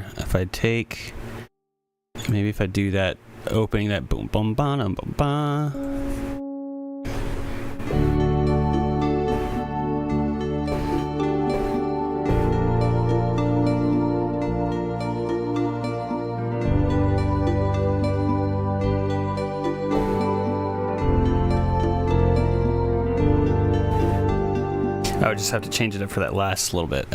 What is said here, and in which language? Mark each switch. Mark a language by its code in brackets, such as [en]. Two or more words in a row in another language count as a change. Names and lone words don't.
[en] If I take, maybe if I do that opening, that boom, boom, ba, boom, ba. I would just have to change it up for that last little bit.